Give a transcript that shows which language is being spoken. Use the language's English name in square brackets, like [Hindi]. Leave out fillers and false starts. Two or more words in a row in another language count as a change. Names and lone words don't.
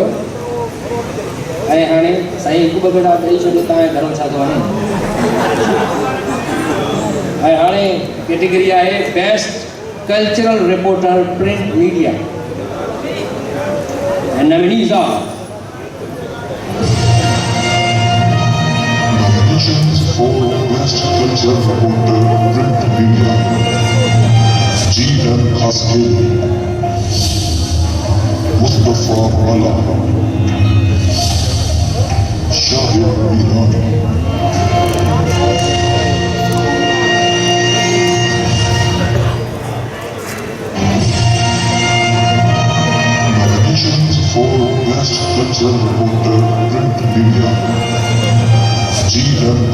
[Sindhi] ऐं हाणे साईं हिकु ॿ भेरा ॾेई छॾियो तव्हांजे घरो छा थो वञे। ऐं हाणे कैटेगरी आहे [English] Best Cultural Reporter Print Media [Sindhi] ऐं [English] nominees are nominations for Best Culture Reporter Print Media, G.M. Haskell, Mustafa Mala, Shahid Irani, nominations for Best Culture Reporter Print Media, G.M.